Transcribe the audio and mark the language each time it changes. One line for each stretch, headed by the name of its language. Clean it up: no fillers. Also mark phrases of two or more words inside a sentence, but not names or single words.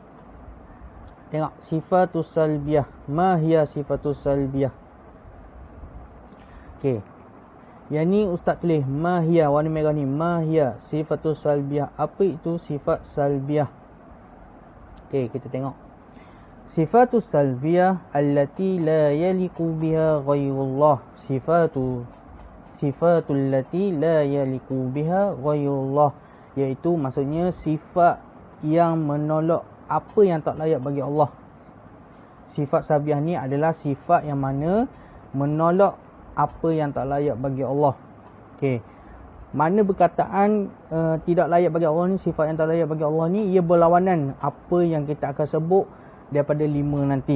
Arabic: Tengok الصفات السلبية ما هي الصفات السلبية?
Malay: Okey. Yang ni Ustaz tulis mahiyah, warna merah ni,
Arabic: ماهية الصفات السلبية.
Malay: Apa itu sifat salbiyah? Okey, kita tengok.
Arabic: الصفات السلبية التي لا يليق بها غير الله. الصفات التي لا يليق بها غير الله,
Malay: iaitu maksudnya sifat yang menolak apa yang tak layak bagi Allah. Sifat salbiyah ni adalah sifat yang mana menolak apa yang tak layak bagi Allah. Okey. Mana perkataan tidak layak bagi Allah ni, sifat yang tak layak bagi Allah ni, ia berlawanan apa yang kita akan sebut daripada 5 nanti.